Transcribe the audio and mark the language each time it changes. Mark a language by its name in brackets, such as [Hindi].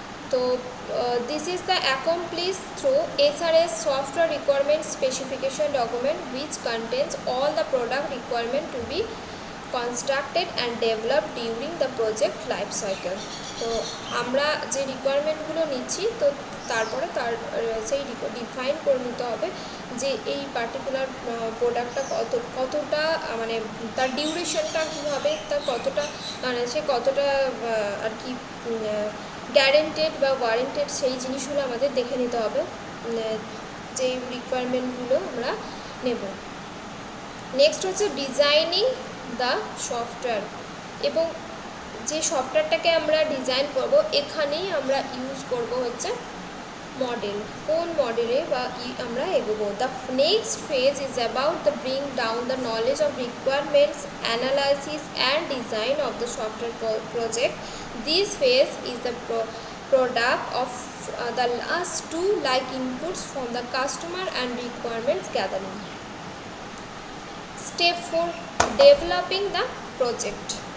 [English] So this is the accomplished through SRS software requirement specification document, which contains all the product requirement to be constructed and developed during the project life cycle. [Bangla] তো আমরা যে রিকোয়ারমেন্টগুলো নিচ্ছি তো তারপরে তার সেই define করে নিতে হবে যে এই পার্টিকুলার প্রোডাক্টটা কতটা মানে তার ডিউরেশনটা কী হবে, তার কতটা মানে সে কতটা আর কি গ্যারেন্টেড বা ওয়ারেন্টেড, সেই জিনিসগুলো আমাদের দেখে নিতে হবে যে রিকোয়ারমেন্টগুলো আমরা নেব। নেক্সট হচ্ছে [English] designing the software, [Bangla] এবং যে সফটওয়্যারটাকে আমরা ডিজাইন করব এখানেই আমরা ইউজ করব হচ্ছে মডেল, কোন মডেলে বা আমরা এগোবো। [English] The next phase is about the bring down the knowledge of requirements analysis and design of the software project. This phase is the product of the last two like inputs from the customer and requirements gathering. Step 4, developing the project.